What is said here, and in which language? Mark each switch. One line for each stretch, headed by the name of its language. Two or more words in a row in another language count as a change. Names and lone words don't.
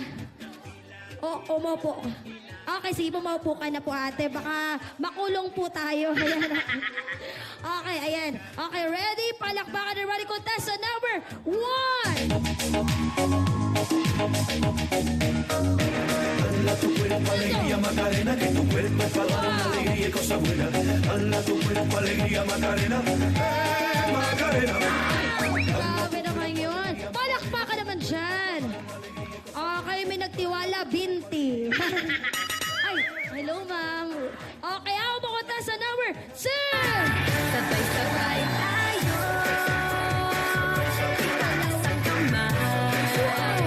Filipino: Umupo. Okay, sige, pumaupo ka na po, ate. Baka makulong po tayo. Ayan. Okay, ayan. Okay, ready? Palakpakan na ready contestant number 1.
Spanish: Hala tu cuerpo, alegría, Macarena, que tu cuerpo es para dar una alegría y cosa buena. Hala tu cuerpo, alegría, Macarena, Macarena.
Filipino: Grabe naman yun. Palakpakan naman dyan. Okay, may nagtiwala, binti. Ay, hello, ma'am. Okay, ako pumunta sa number 2. Sabay-sabay tayo. Itaas ang kamay.